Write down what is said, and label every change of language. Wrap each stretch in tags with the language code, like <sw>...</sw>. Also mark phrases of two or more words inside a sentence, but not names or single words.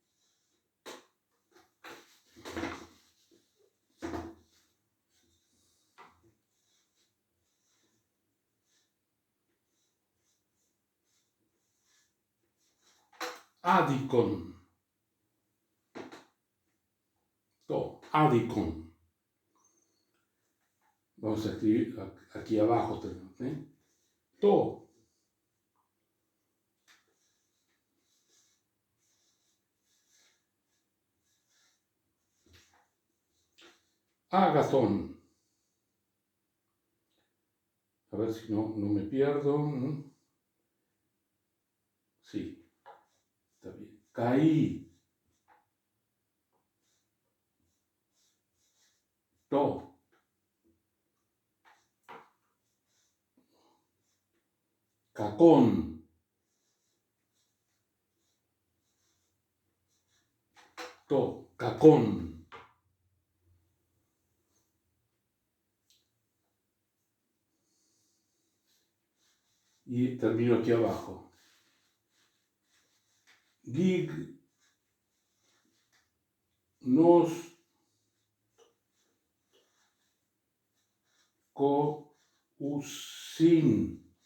<es>Adikon.</es> <el>τὸ ἄδικον.</el> <es>Vamos a escribir aquí abajo.</es> <el>τὸ ἀγαθόν.</el> <es>A ver si no me pierdo. Sí, está bien. Caí. To. Cacón.</es> <el>τὸ κακόν.</el> <es>Y termino aquí abajo. Gig. Nos. Usin.</es>